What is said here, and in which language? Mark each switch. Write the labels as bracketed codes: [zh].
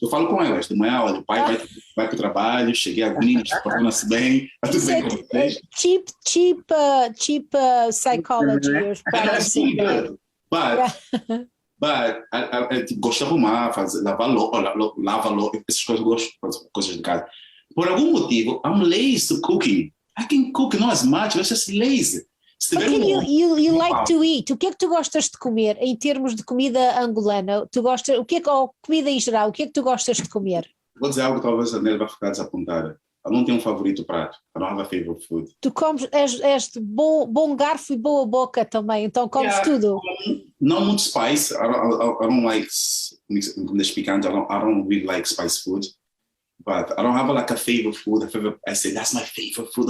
[pt] Eu falo com elas. De manhã, olha, o pai vai para o trabalho, cheguei a meninas, portam-se bem. Está tudo bem com vocês. [en] Cheap psychology. But [pt] gosto de arrumar, lavar louça, essas coisas, gosto de coisas de casa. Por algum motivo, [en] I'm lazy to cooking. I can cook not as much, I'm just lazy. You like to eat. [pt] O que é que tu gostas de comer em termos de comida angolana? Tu gostas, ou comida em geral, o que é que tu gostas de comer? Vou dizer algo que talvez a Nela vai ficar desapontada. Eu não tenho um favorito prato. [en] I don't have a favorite food. [pt] Tu comes, és de bom garfo e boa boca também, então comes tudo. Não muito spice. [en] I don't like [pt] comidas picantes. [en] I don't really like spice food. But I don't have like a favorite food. I say that's my favorite food.